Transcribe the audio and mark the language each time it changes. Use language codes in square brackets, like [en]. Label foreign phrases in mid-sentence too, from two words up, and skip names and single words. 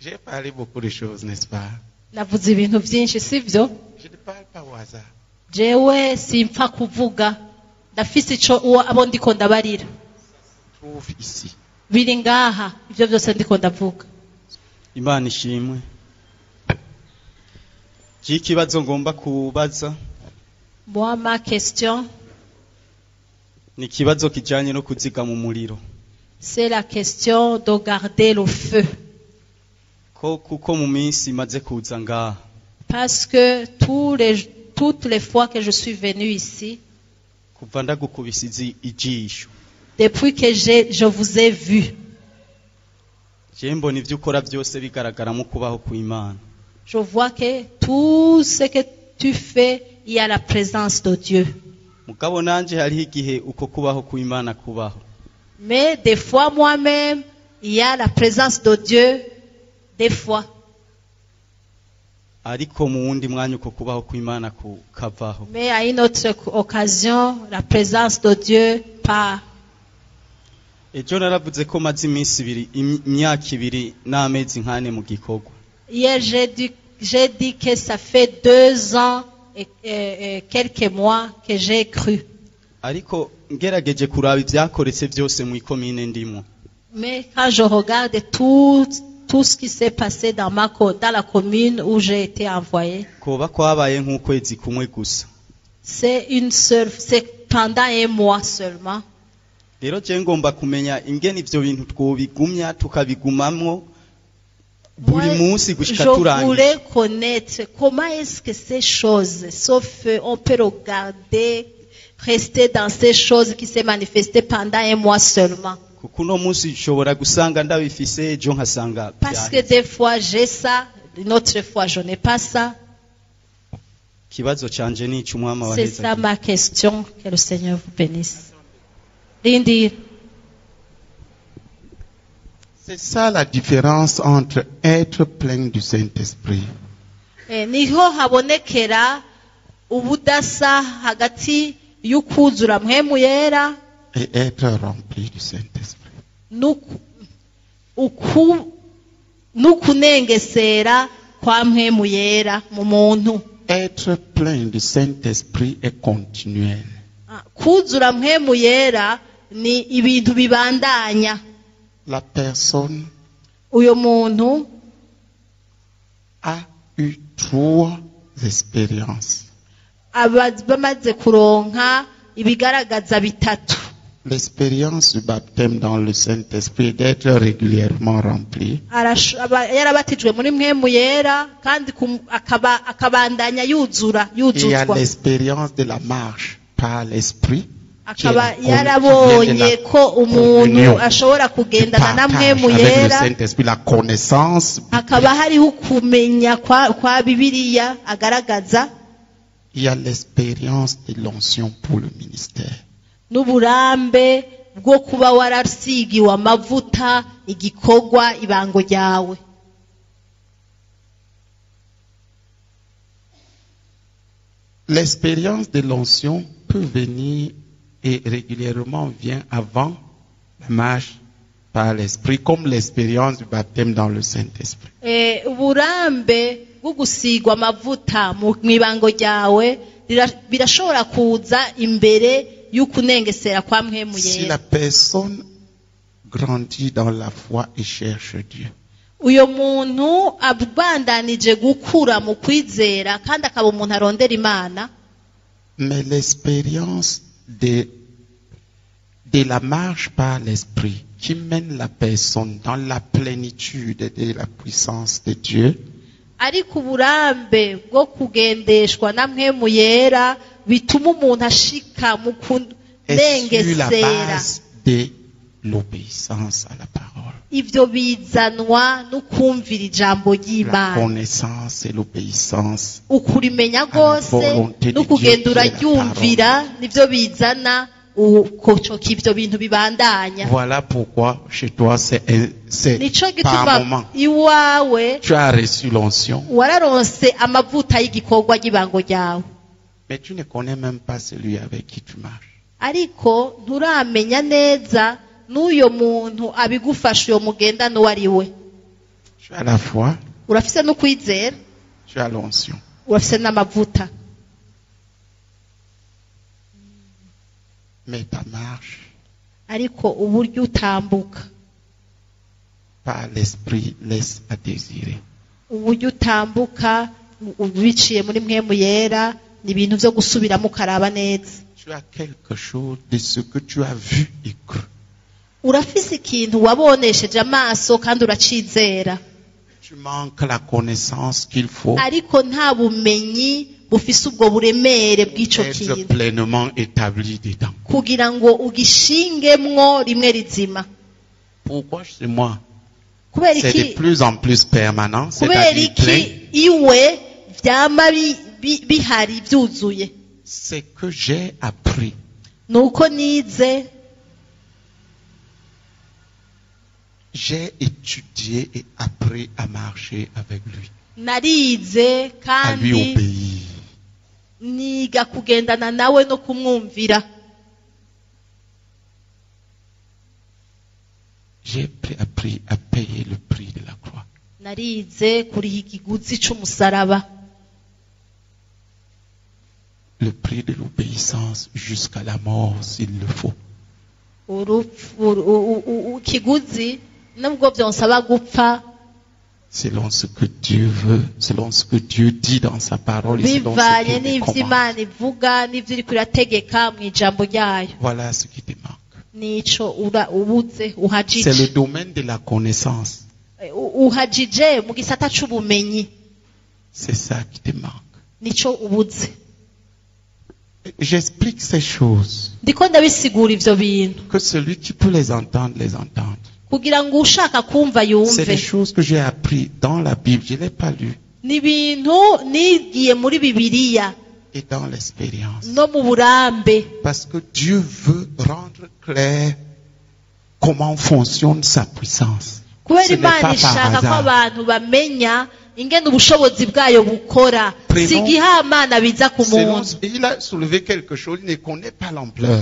[fr] parlé beaucoup de choses, n'est-ce pas? [rn] navuze ibintu byinshi sivyo [fr] Je ne parle pas au hasard. [rn] jewe simpfa kuvuga ndafise abo ndiko ndabarira [fr] Trouve ici. [rn] biri ngaha ivyo byose ndiko ndavuga. Imana ishimwe. Ikibazo ngomba kubaza [fr] Moi ma question [rn] ni ikibazo kijanye no kuziga mu muriro. [fr] c'est la question de garder le feu [rn] Kuko mu minsi maze kuza ngaha [fr] parce que toutes les fois que je suis venu ici [rn] kuva ndagukubisa ijisho [fr] depuis que je vous ai vu [rn] je mbona ivyo ukora byose bigaragara mu kubaho kw'Imana. [fr] je vois que tout ce que tu fais il y a la présence de Dieu. [rn] Mugabo nanje hariho igihe uko kubaho kw'Imana kubaho. [fr] Mais des fois moi-même il y a la présence de Dieu des fois. [rn] Ariko mu wundi mwanya uko kubaho kw'Imana kukavaho. [fr] Mais à une autre occasion la présence de Dieu part. [rn] Ejo naravuze ko maze iminsi ibiri imyaka ibiri n'amezi nkane mu gikorwa. [fr] Hier j'ai dit que ça fait 2 ans et quelques mois que j'ai cru. [rn] Ariko ngerageje kuraba ivyakoretse byose mu ikomine ndimo. [fr] Mais quand je regarde tout ce qui s'est passé dans la commune où j'ai été envoyé, [rn] Koba kwabaye nk'ukwezi kumwe gusa. [fr] c'est pendant 1 mois seulement. [rn] Rero je ngomba kumenya ingene ivyo bintu twobigumya tukabigumamwo buri munsi gushika [fr] Je [rn] turangiza. [fr] voulais connaître comment est-ce que ces choses, sauf on peut regarder, rester dans ces choses qui s'est manifestées pendant 1 mois seulement. [rn] Kuko uno munsi nshobora gusanga ndabifise ejo nkasanga [fr] Parce que des fois j'ai ça, une autre fois je n'ai pas ça. [rn] kibazo canje ni ic'umwami [fr] C'est [rn] waheza. [fr] ça ma question, que le Seigneur vous bénisse. Lindy, C'est ça la différence entre être plein du Saint-Esprit [rn] niho habonekera ubudasa hagati y'ukuzura mpwemu yera [fr] et être rempli du Saint-Esprit. [rn] n'ukunengesera kwa mpwemu yera mu muntu. [fr] Être plein du Saint-Esprit est continuel. [rn] Kuzura mpwemu yera ni ibintu bibandanya. [fr] La personne [rn] Uyo muntu [fr] a eu 3 expériences. [rn] bamaze kuronka ibigaragaza bitatu. [fr] L'expérience du baptême dans le Saint-Esprit d'être régulièrement rempli. [rn] Yarabatijwe muri mpwemu yera kandi akabandanya [fr] Il y a [rn] yuzuzwa. [fr] l'expérience de la marche par l'Esprit. [rn] Akaba yarabonye ko umuntu ashobora kugendana na mpwemu [fr] Avec le [rn] yera. [fr] Saint-Esprit, la connaissance. [rn] Hakaba hariho ukumenya kwa Bibiliya agaragaza. [fr] Il y a l'expérience de l'onction pour le ministère. [rn] N'uburambe bwo kuba warasigiwe amavuta igikorwa ibango ryawe. [fr] L'expérience de l'onction peut venir et régulièrement vient avant la marche par l'Esprit, comme l'expérience du baptême dans le Saint-Esprit. [rn] Uburambe bwo gusigwa amavuta mu ibango ryawe birashobora kuza imbere y'ukunengesera kwa mpwemu [fr] Si [rn] yera. [fr] la personne grandit dans la foi et cherche Dieu, [rn] Uyo muntu abandanije gukura mu kwizera kandi akaba umuntu arondera Imana. [fr] mais l'expérience de la marche par l'Esprit qui mène la personne dans la plénitude de la puissance de Dieu, [rn] Ariko uburambe bwo kugendeshwa na mpwemu yera bituma umuntu ashika mu [fr] est sur la [rn] kunengesera. [fr] base de l'obéissance à la parole. [rn] Ivyo bizanwa n'ukumvira ijambo [fr] La [rn] ry'Imana. [fr] connaissance et l'obéissance. [rn] Ukurimenya rwose n'ukugenda uraryumvira nivyo bizana ivyo bintu bibandanya. [fr] Voilà pourquoi chez toi c'est [rn] Nico [fr] par moment. [rn] gituma iwawe [fr] Tu as reçu l'onction, [rn] wararonse amavuta y'igikorwa ry'ibango ryawe, [fr] mais tu ne connais même pas celui avec qui tu marches. [rn] ariko nturamenya neza n'uyo muntu abigufasha uyo mugenda n'uwo ari we. [fr] Tu as la foi, [rn] urafise no kwizera, [fr] tu as l'onction. [rn] urafise n'amavuta. [fr] Mais ta marche, [rn] Ariko uburyo utambuka, [fr] par l'esprit, laisse à désirer. [rn] uburyo utambuka biciye muri mpwemu yera, ni ibintu byo gusubiramo ukaraba neza. [fr] Tu as quelque chose de ce que tu as vu et cru. [rn] Urafise ikintu wabonesheje amaso kandi uracizera, [fr] Tu manques la connaissance qu'il faut [rn] ariko nta bumenyi bufise ubwo buremere bw'ico [fr] être [rn] kintu [fr] pleinement établi dedans. [rn] kugira ngo ugishingemwo rimwe rizima. [fr] Pourquoi chez moi, [rn] Kubera [fr] c'est de [rn] iki [fr] plus en plus permanent, [rn] kubera [fr] c'est-à-dire plein, [rn] iki iwe vyama bihari byuzuye? [fr] c'est que j'ai appris [rn] Nuko nize, [fr] j'ai étudié et appris à marcher avec lui, [rn] narize [fr] à lui [rn] kandi [fr] obéir. [rn] niga kugendana nawe no kumwumvira. [fr] J'ai appris à payer le prix de la croix. [rn] Narize kuriha ikiguzi c'umusaraba, [fr] Le prix de l'obéissance jusqu'à la mort s'il le faut. [rn] ikiguzi nubwo byonsaba gupfa, [fr] Selon ce que Dieu veut, selon ce que Dieu dit dans sa parole et selon ce [rn] bivanye [fr] qu'il [rn] n'ivyo [fr] commande. [rn] Imana ivuga n'ivyo iriko irategeka mu ijambo ryayo. [fr] Voilà ce qui te manque. [rn] Nico ubuze [fr] C'est le [rn] uhajije, [fr] domaine de la connaissance. [rn] uhajije mu gisata c'ubumenyi, [fr] C'est ça qui te manque. [rn] nico ubuze. [fr] J'explique ces choses. [rn] Ndiko ndabisigura ivyo bintu [fr] Que celui qui peut les entendre, les entende. [rn] kugira ngo ushaka kumva [fr] C'est [rn] yumve. [fr] des choses que j'ai appris dans la Bible. Je ne l'ai pas lu. [rn] Ni ibintu nigiye muri Bibiliya [fr] Et dans l'expérience. [rn] no mu burambe, [fr] Parce que Dieu veut rendre clair comment fonctionne sa puissance. [rn] kubera [fr] Ce n'est [rn] Imana [fr] pas par [rn] ishaka ko [fr] hasard. [rn] abantu bamenya ingene ubushobozi bwayo bukora, [fr] Prenons- [rn] si igihamana biza ku muntu. [fr] Il a soulevé quelque chose, il ne connaît pas l'ampleur.